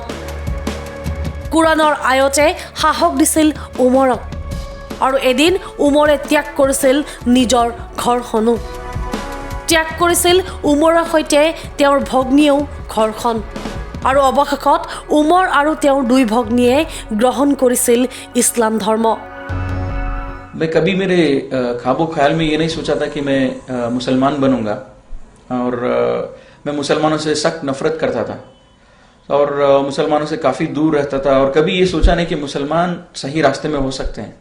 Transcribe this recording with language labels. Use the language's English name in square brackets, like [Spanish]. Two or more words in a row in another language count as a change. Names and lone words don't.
[Assamese] কোৰাণৰ আয়তে সাহস দিছিল উমৰক। আৰু এদিন উমৰে ত্যাগ কৰিছিল নিজৰ ঘৰখনো। ত্যাগ কৰিছিল উমৰৰ সৈতে তেওঁৰ ভগ্নীয়েও ঘৰখন। আৰু অৱশেষত উমৰ আৰু তেওঁৰ দুই ভগ্নীয়ে গ্ৰহণ কৰিছিল ইছলাম ধৰ্ম। [Hindi] मैं कभी मेरे ख्वाबो ख्याल में ये नहीं सोचा था कि मैं मुसलमान बनूंगा। और मैं मुसलमानों से सख्त नफरत करता था और मुसलमानों से काफ़ी दूर रहता था। और कभी ये सोचा नहीं कि मुसलमान सही रास्ते में हो सकते हैं।